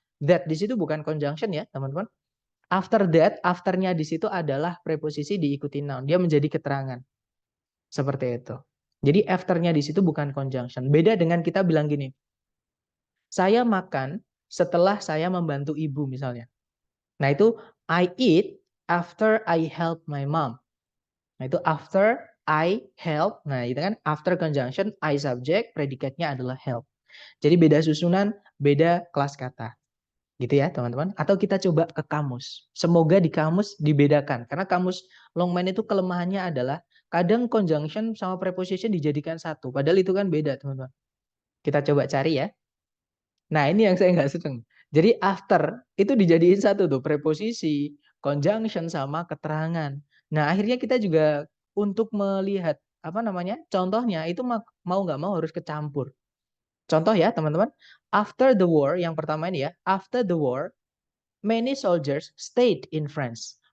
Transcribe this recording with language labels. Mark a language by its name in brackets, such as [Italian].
[Indonesian] That di situ bukan conjunction ya, teman-teman. [English] After that, [Indonesian] afternya di situ adalah preposisi diikuti noun. Dia menjadi keterangan. Seperti itu. Jadi after-nya di situ bukan conjunction. Beda dengan kita bilang gini, saya makan setelah saya membantu ibu misalnya. Nah itu [English] I eat after I help my mom. [Indonesian] Nah itu [English] after I help. [Indonesian] Nah itu kan [English] after conjunction I subject, [Indonesian] predikatnya adalah help. Jadi beda susunan, beda kelas kata. Gitu ya teman-teman. Atau kita coba ke kamus. Semoga di kamus dibedakan. Karena kamus Longman itu kelemahannya adalah kadang conjunction sama preposition dijadikan satu. Padahal itu kan beda teman-teman. Kita coba cari ya. Nah ini yang saya nggak seneng. Jadi after itu dijadiin satu tuh. Preposisi, conjunction sama keterangan. Nah akhirnya kita juga untuk melihat apa namanya contohnya itu mau nggak mau harus kecampur. Contoh ya teman-teman. [English] After the war, [Indonesian] yang pertama ini ya. [English] After the war, many soldiers stayed in France.